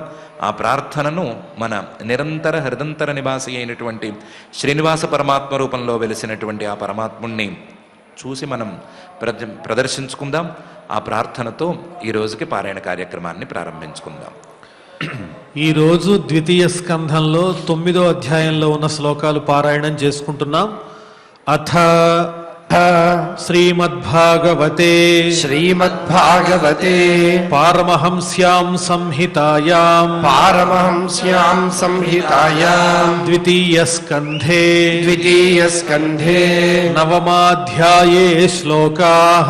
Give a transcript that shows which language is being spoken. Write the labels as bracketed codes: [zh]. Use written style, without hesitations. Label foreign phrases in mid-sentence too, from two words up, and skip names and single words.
[te] ఆ ప్రార్థనను మన నిరంతర హృదంతర నివాసి అయినటువంటి శ్రీనివాస పరమాత్మ రూపంలో వెలిసినటువంటి ఆ పరమాత్ముణ్ణి చూసి మనం ప్రదర్శించుకుందాం. ఆ ప్రార్థనతో ఈ రోజుకి పారాయణ కార్యక్రమాన్ని ప్రారంభించుకుందాం. ఈరోజు ద్వితీయ స్కంధంలో 9వ అధ్యాయంలో ఉన్న శ్లోకాలు పారాయణం చేసుకుంటున్నాం. [sa] అథ श्रीमद्भागवते श्रीमद्भागवते पारमहंस्यां संहितायां पारमहंस्यां संहितायां द्वितीयस्कन्धे द्वितीयस्कन्धे नवमाध्याये श्लोकाः